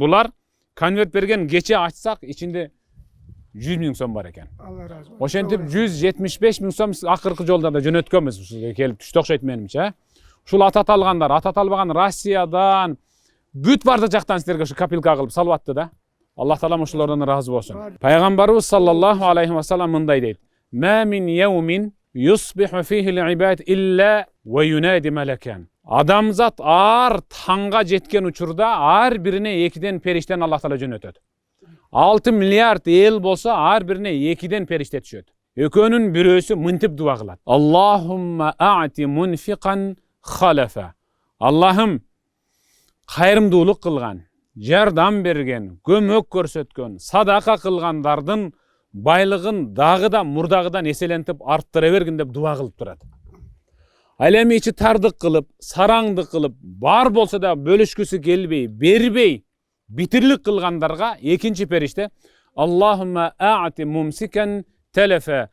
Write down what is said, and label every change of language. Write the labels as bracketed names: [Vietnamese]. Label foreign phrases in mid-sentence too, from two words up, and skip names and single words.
[Kyrgyz] Булар конверт берген, кече ачсак, ичинде 100 000 сом бар экен. Алла разы болсун. Ошентип 175 000 сом акыркы жолдордо жөнөткөнбүз ушуга келип түштү окшойт менимче. Ушул атат алгандар, атат албаган Россиядан бүт барды жактан силерге ушу копилка кылып салып атты да. Аллах Таала ошолордон ыраазы болсун. Пайгамбарыбыз [Arabic] صلى الله عليه وسلم [Kyrgyz] мындай дейт: [Arabic] "ما من يوم يصبح فيه العباد إلا وينادي ملكان." [Kyrgyz] Адамзат ар таңга жеткен учурда ар бирине экиден периштен Аллах Таала жөнөтөт. 6 миллиард эл болсо ар бирине экиден периште түшөт. Экөөнүн бирөөсү мынтип дуа кылат: [Arabic] "اللهم أعط منفقا خلفا." [Kyrgyz] Аллахым кайрымдуулук кылган, жардам берген, көмөк көрсөткөн, садака кылгандардын байлыгын дагы да мурдагыдан эселентип арттыра бергин деп дуа кылып турат. Ал эми ичи тардык кылып, сараңдык кылып, бар болсо да бөлүшкүсү келбей, бербей, битирлик кылгандарга экинчи периште: [Arabic] "اللهم أعط ممسكا تلفا."